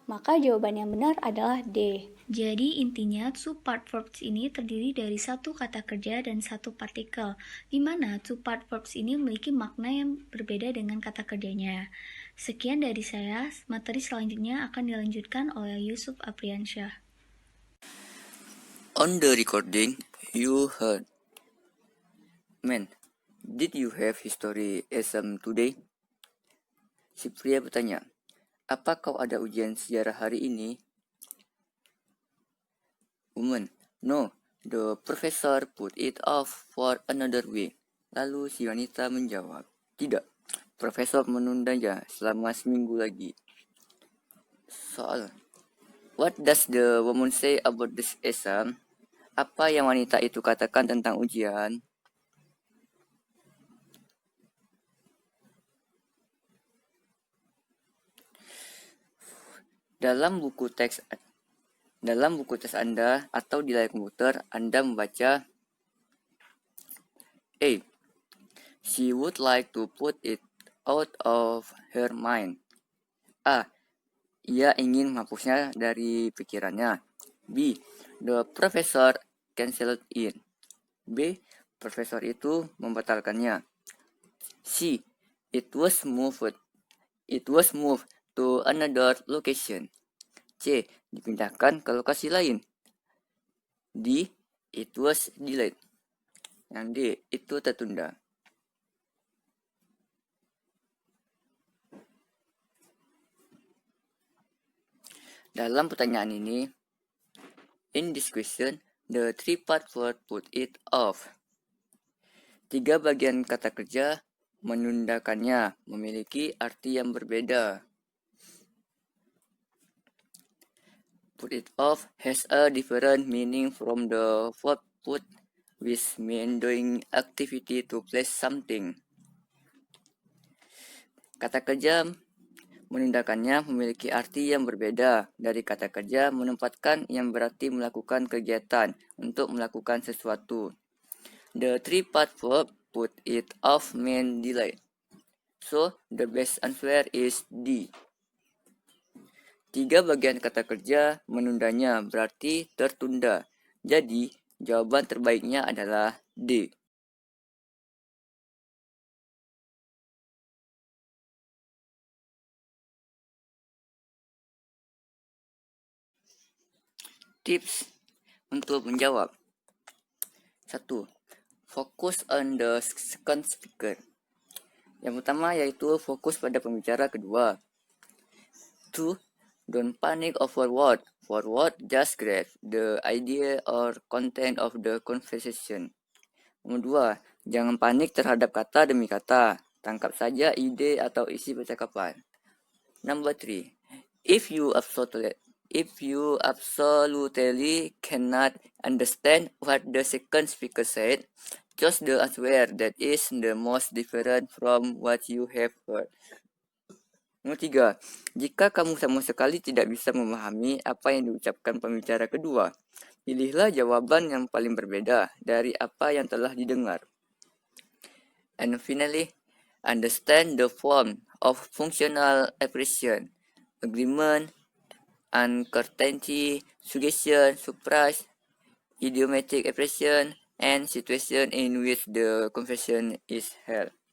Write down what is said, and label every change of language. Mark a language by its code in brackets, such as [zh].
[id] Maka jawaban yang benar adalah D. Jadi intinya two-part verbs ini terdiri dari satu kata kerja dan satu partikel, di mana two-part verbs ini memiliki makna yang berbeda dengan kata kerjanya. Sekian dari saya, materi selanjutnya akan dilanjutkan oleh Yusuf Apriansyah. [en] On the recording, you heard, "Man, did you have history exam today?" [id] Si pria bertanya, "Apa kau ada ujian sejarah hari ini?" [en] Woman, "No, the professor put it off for another week." [id] Lalu si wanita menjawab, "Tidak, profesor menundanya selama seminggu lagi." Soal, [en] what does the woman say about this exam? [id] Apa yang wanita itu katakan tentang ujian? Dalam buku teks Anda atau di layar komputer, Anda membaca A. [en] She would like to put it out of her mind. A. [id] Ia ingin menghapusnya dari pikirannya. B. [en] The professor cancelled it. B. [id] Profesor itu membatalkannya. C. [en] It was moved to another location. [id] C. Dipindahkan ke lokasi lain. D. [en] It was delayed. [id] Yang D. Itu tertunda. Dalam pertanyaan ini, [en] in this question, the three-part verb put it off. [id] 3 bagian kata kerja menundakannya memiliki arti yang berbeda. [en] Put it off has a different meaning from the verb put, which means doing activity to place something. [id] Kata kerja menundakannya memiliki arti yang berbeda dari kata kerja menempatkan yang berarti melakukan kegiatan untuk melakukan sesuatu. [en] The three-part verb put it off means delay. So, the best answer is D. [id] 3 bagian kata kerja menundanya berarti tertunda. Jadi, jawaban terbaiknya adalah D. Tips untuk menjawab. 1. [en] focus on the second speaker. [id] Yang pertama yaitu fokus pada pembicara kedua. [en] 2. Don't panic over word. For word, just grab the idea or content of the conversation. [id] Nomor 2. Jangan panik terhadap kata demi kata. Tangkap saja ide atau isi percakapan. [en] Number 3. If you absolutely cannot understand what the second speaker said, choose the answer that is the most different from what you have heard. [id] Nomor 3. Jika kamu sama sekali tidak bisa memahami apa yang diucapkan pembicara kedua, pilihlah jawaban yang paling berbeda dari apa yang telah didengar. [en] And finally, understand the form of functional expression, agreement, uncertainty, suggestion, surprise, idiomatic expression, and situation in which the conversation is held.